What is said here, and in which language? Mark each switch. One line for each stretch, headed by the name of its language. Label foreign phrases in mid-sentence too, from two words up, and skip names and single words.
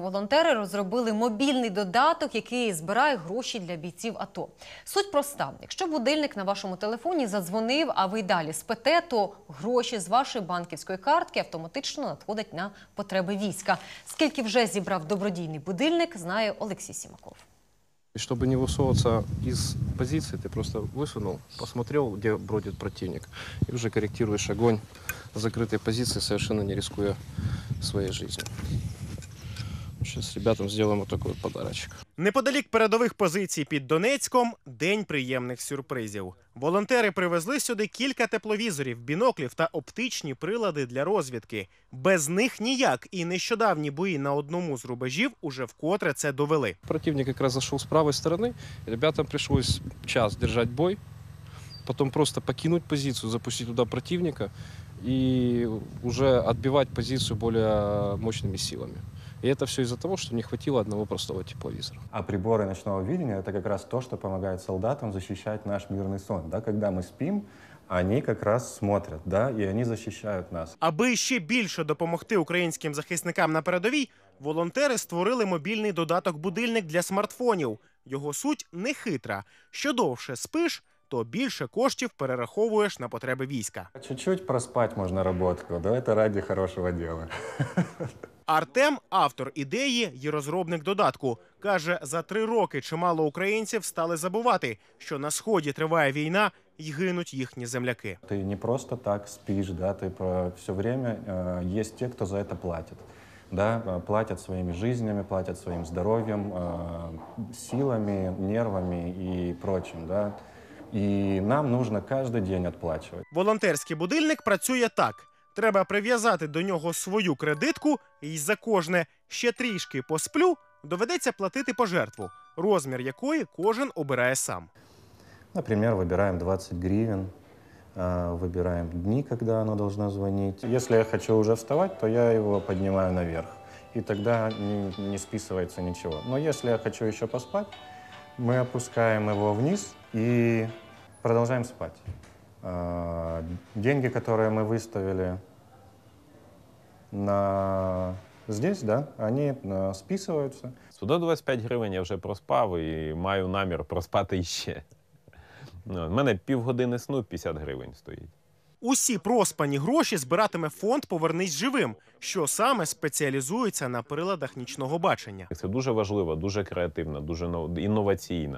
Ukrainian: Волонтери розробили мобільний додаток, який збирає гроші для бійців АТО. Суть проста. Якщо будильник на вашому телефоні задзвонив, а ви й далі спите, то гроші з вашої банківської картки автоматично надходять на потреби війська. Скільки вже зібрав добродійний будильник, знає Олексій Сімаков.
Russian: И чтобы не высовываться из позиции, ты просто высунул, посмотрел, где бродит противник, и уже корректируешь огонь с закрытой позиции, совершенно не рискуя своей жизнью. Сейчас ребятам сделаем вот такой вот подарочек.
Ukrainian: Неподалік передових позицій під Донецьком – день приємних сюрпризів. Волонтери привезли сюди кілька тепловізорів, біноклів та оптичні прилади для розвідки. Без них ніяк, і нещодавні бої на одному з рубежів уже вкотре це довели.
Russian: Противник как раз зашел с правой стороны, ребятам пришлось час держать бой, потом просто покинуть позицию, запустить туда противника и уже отбивать позицию более мощными силами. И это все из-за того, что не хватило одного простого тепловизора. А приборы ночного видения – это как раз то, что помогает солдатам защищать наш мирный сон. Да? Когда мы спим, они как раз смотрят, да? И они защищают нас.
Ukrainian: Аби ще більше допомогти українським захисникам на передовій, волонтери створили мобільний додаток-будильник для смартфонів. Його суть нехитра. Що довше спиш, то більше коштів перераховуєш на потреби війська.
Russian: Чуть-чуть проспать можно работку, да? Это ради хорошего дела.
Ukrainian: Артем – автор ідеї і розробник додатку. Каже, за 3 роки чимало українців стали забувати, що на Сході триває війна і гинуть їхні земляки.
Russian: Ты не просто так спишь, да? Ты все время есть те, кто за это платит. Да? Платят своими жизнями, платят своим здоровьем, силами, нервами и прочим. Да? И нам нужно каждый день отплачивать.
Ukrainian: Волонтерський будильник працює так. Треба прив'язати до нього свою кредитку і за кожне «ще трішки посплю» доведеться платити пожертву, розмір якої кожен обирає сам.
Russian: Например, выбираем 20 гривен, выбираем дни, когда оно должно звонить. Если я хочу уже вставать, то я его поднимаю наверх, и тогда не списывается ничего. Но если я хочу еще поспать, мы опускаем его вниз и продолжаем спать. Деньги, которые мы выставили здесь, да, они списываются.
Ukrainian: 125 гривень я вже проспав і маю намір проспати іще. У мене півгодини сну 50 гривень стоїть. Усі проспані гроші збиратиме фонд «Повернись живим», що саме спеціалізується на приладах нічного бачення. Це дуже важливо, дуже креативно, дуже інноваційно.